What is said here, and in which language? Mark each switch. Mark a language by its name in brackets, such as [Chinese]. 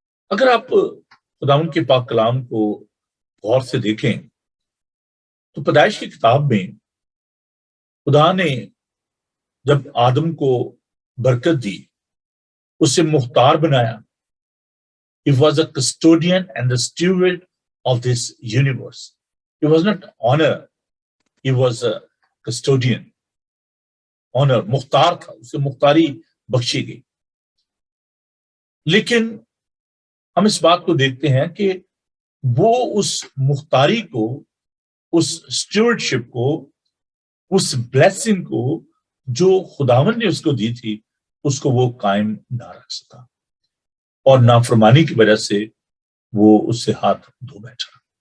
[Hindi] अगर आप खुदावंद के पाक कलाम को गौर से देखें तो पैदाइश की किताब में खुदा ने जब आदम को बरकत दी, उसे मुख्तार बनाया। [English] He was a custodian and the steward of this universe. He was not honor, he was a custodian. [Hindi] Honor, Mukhtar था, उसे मुख्तारी बख्शी गई। लेकिन हम इस बात को देखते हैं कि वो उस मुख्तारी को, उस स्टूवर्डशिप को, उस ब्लेसिंग को जो खुदावन ने उसको दी थी, उसको वो कायम ना रख सका, और नाफरमानी की वजह से वो उससे हाथ धो बैठा।